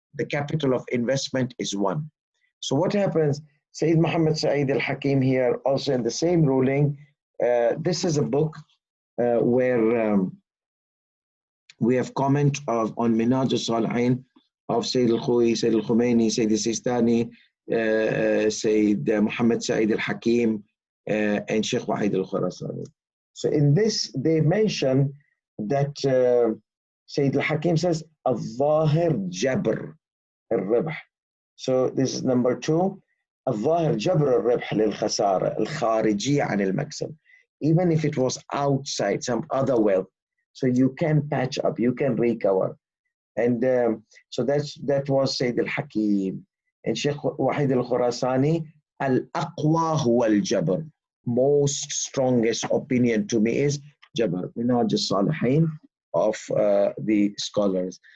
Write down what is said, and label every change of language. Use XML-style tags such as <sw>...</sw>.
<en>the capital of investment is 1. So what happens, Sayyid Muhammad Sa'id al-Hakim here, also in the same ruling, this is a book where we have comment on Minhaj al-Salihin of Sayyid al-Khu'i, Sayyid al-Khumaini, Sayyid al-Sistani, Sayyid Muhammad Sa'id al-Hakim, and Sheikh Wahid al-Khurasani. So in this, they mention that Sayyid al-Hakim says,</en> <ar>al-Zahir Jabr al-Ribh.</ar> <en>So this is number 2.</en> <ar>الظاهر جبر الربح للخسارة الخارجية عن المكسب.</ar> <en>Even if it was outside some other wealth, so you can patch up, you can recover. And so that was Sayyid al-Hakim. And Sheikh Wahid al-Khurasani,</en> <ar>al-aqwa huwa al-jabr.</ar> <en>Most strongest opinion to me is Jabr, Minhaj al-Salihin of the scholars.</en>